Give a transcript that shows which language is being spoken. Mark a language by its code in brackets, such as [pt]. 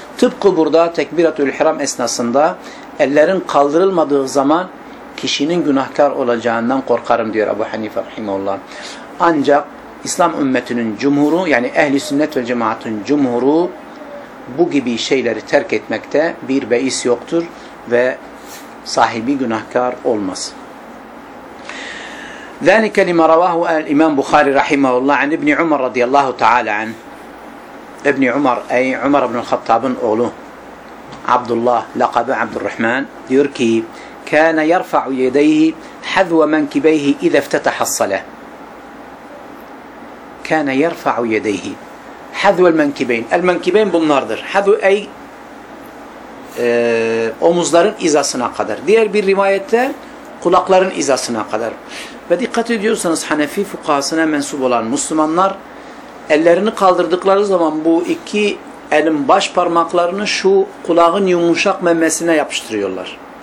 [tr] Tıpkı burada tekbiratül ihram esnasında ellerin kaldırılmadığı zaman kişinin günahkar olacağından korkarım diyor Ebu Hanife rahimeullah. Ancak İslam ümmetinin cumhuru, yani ehli sünnet ve cemaatin cumhuru bu gibi şeyleri terk etmekte bir beis yoktur ve sahibi günahkar olmaz. [ar] ذَلِكَ لِمَا رَوَاهُ الْاِمَامُ بُخَارِ رَحِمَهُ اللّٰهِ عَنْ اِبْنِ عُمَرَ رَضِيَ اللّٰهُ تَعَالَى عَنْ [tr] İbni Umar, ey Umar ibn-i Khattab'ın oğlu Abdullah, lakabı Abdurrahman, diyor ki [ar] كَانَ يَرْفَعُ يَدَيْهِ حَذْوَ مَنْكِبَيْهِ اِذَا افْتَتَحَ الصَّلَةِ كَانَ يَرْفَعُ يَدَيْهِ حَذْوَ الْمَنْكِبَيْنِ [tr] El-Menkibeyn bunlardır. حَذْوَ ey omuzların izasına kadar. Diğer bir rivayette kulakların izasına kadar. Ve dikkat ediyorsanız Hanefi fukahasına mensup olan Müslümanlar ellerini kaldırdıkları zaman bu iki elin baş parmaklarını şu kulağın yumuşak memesine yapıştırıyorlar.